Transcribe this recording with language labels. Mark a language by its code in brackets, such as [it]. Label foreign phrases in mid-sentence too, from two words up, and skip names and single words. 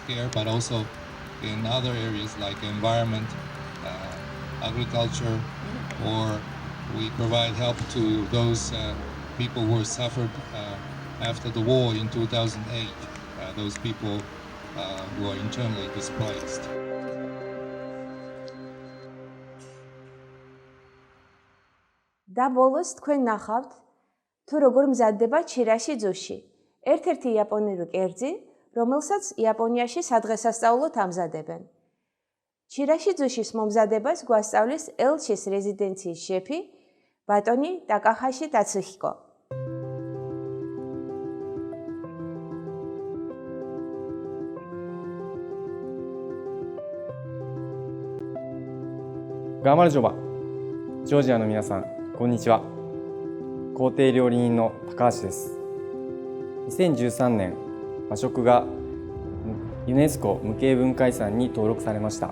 [en] but also in other areas like environment, agriculture, or we provide help to those people who were suffered after the war in 2008, those people who are internally displaced. [ka] და ბოლოს თქვენ ნახავთ თუ როგორ მზადდება ჩირაშიძუში, ერთ-ერთი იაპონური კერძი, რომელსაც იაპონიაში სადღესასწაულოდ ამზადებენ. ჩირაშიძუშის მომზადებას გვასწავლის ელჩის რეზიდენციის შეფი ბატონი ტაკაჰაში ტაცუჰიკო. [ja] ガーマルジョバ、ジョージアの皆さん、こんにちは。公邸料理人の高橋です。2013年、和食がユネスコ無形文化遺産に登録されました。